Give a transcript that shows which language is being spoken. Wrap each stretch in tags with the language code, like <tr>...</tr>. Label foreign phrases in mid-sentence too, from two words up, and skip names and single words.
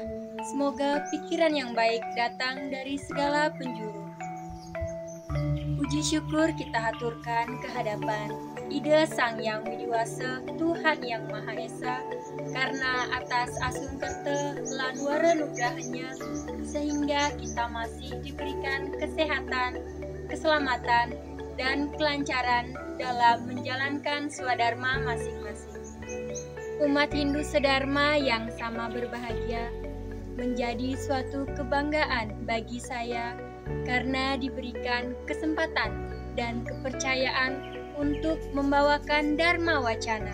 <id>Semoga pikiran yang baik datang dari segala penjuru. Puji syukur kita haturkan kehadapan Ida Sang Yang Widiwasa, Tuhan Yang Maha Esa, karena atas</id> <ban>asun kerte lan wara nugrahnya</ban> <id>sehingga kita masih diberikan kesehatan, keselamatan, dan kelancaran dalam menjalankan swadharma masing-masing. Umat Hindu sedharma yang sama berbahagia menjadi suatu kebanggaan bagi saya karena diberikan kesempatan dan kepercayaan untuk membawakan Dharma Wacana.</id>